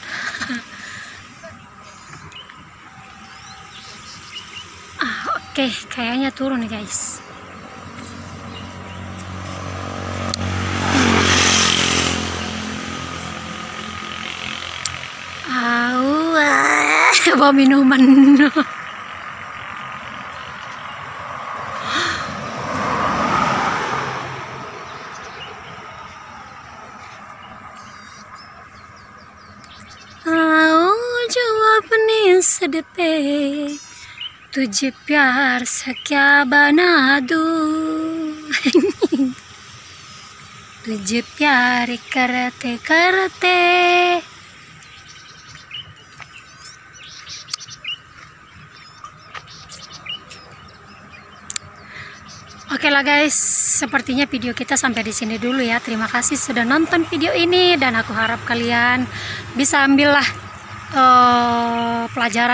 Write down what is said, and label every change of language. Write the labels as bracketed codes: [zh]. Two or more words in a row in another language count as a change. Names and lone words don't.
[id] Oke, kayaknya turun nih guys. Bawa minuman. [hi] जवाब नहीं सदपे तुझे प्यार से क्या बना दूं, तुझे प्यार करते करते. [id] Oke lah guys, sepertinya video kita sampai di sini dulu ya. Terima kasih sudah nonton video ini, dan aku harap kalian bisa ambil lah pelajaran.